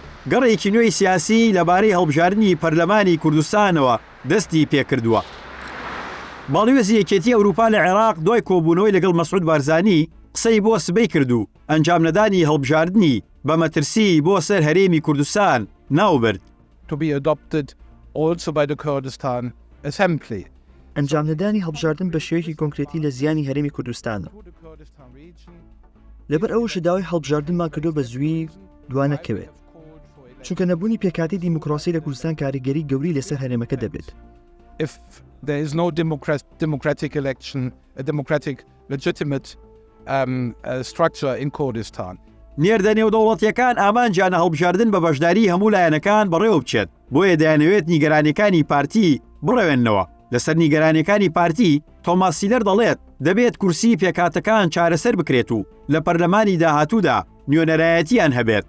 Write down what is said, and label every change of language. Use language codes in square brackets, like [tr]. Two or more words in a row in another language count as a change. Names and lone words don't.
[ckb] گەڕێکی نوێی سیاسی لەبارەی هەڵبژاردننی پەرلەمانی کوردستانەوە دەستی پێکردووە. باڵیۆزی یەکێتی ئەوروپا لە عێراق دوای کۆبوونەوەی لەگەڵ مەسعود بارزانی قسەی بۆ سبەی کردو ئەنجام نەدانی هەڵبژاردننی بە مەترسی بۆ سەر هەرێمی کوردستان ناوبرد. [en] To be adopted also by the Kurdistan Assembly. [ckb] ئەنجام نەدانی هەڵبژاردن بە شێوەیەکی کۆنکرێتی لە زیانی هەرێمی کوردستانە. لەبەر ئەوەش داوای هەڵبژاردنمان کردو بە زووی دوانەکەوێت، چونکە نەبوونی پێکاتی دیموکراسی لە کوردستان کاریگەری گەوری لەسەر هەرێمەکە دەبێت. [en] If there is no democratic election, a democratic legitimate structure in Kurdistan. [ckb] نێردە نێودەوڵەتیەکان ئامانجیانە هەڵبژاردن بە بەشداری هەموو لایەنەکان بەڕێوە بچێت، بۆیە دەیانەوێت نیگەرانیەکانی پارتی بڕەوێننەوە. لەسەر نیگەرانیەکانی پارتی تۆماس سیلەر دەڵێت دەبێت کورسی پێکاتەکان چارەسەر بکرێت و لە پەرلەمانی داهاتوودا نوێنەرایەتیان هەبێت.